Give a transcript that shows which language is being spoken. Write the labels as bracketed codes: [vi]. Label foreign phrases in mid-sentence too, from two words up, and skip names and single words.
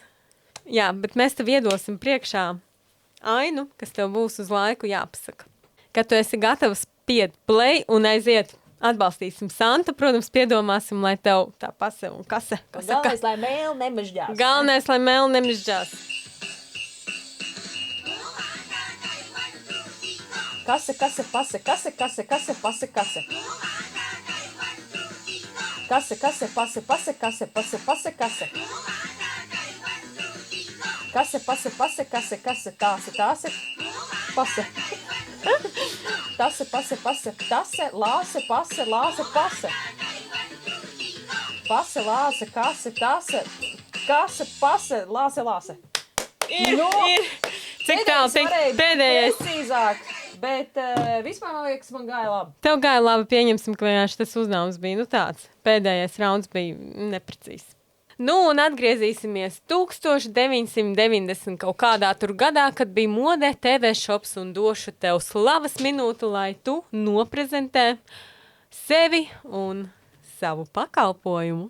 [lv] Jā, bet mēs tev iedosim priekšā ainu, kas tev būs uz laiku jāpasaka. Kad tu esi gatavs pied play un aiziet. Atbalstīsim Santu, protams, piedomāsim, lai tev tā pase un kase. Galvenais, lai mēli nemežģās. Galvenais, lai mēli nemežģās. Kase, pase. Kase, pase, pase, kase. Kase, pase, tāse, pase. Tase, lāse, pase. Pase, lāse, kase, pase, lāse. Ir. Cik tālu tik pēdējais? Precīzāk, bet vispār man liekas, man gāja labi. Tev gāja labi, pieņemsim, ka vienkārši tas uzdevums bija, tāds. Pēdējais rauns bija neprecīzs. Un atgriezīsimies 1990 kaut kādā tur gadā, kad bija modē [en] TV shops [lv] un došu tev slavas minūtu, lai tu noprezentē sevi un savu pakalpojumu.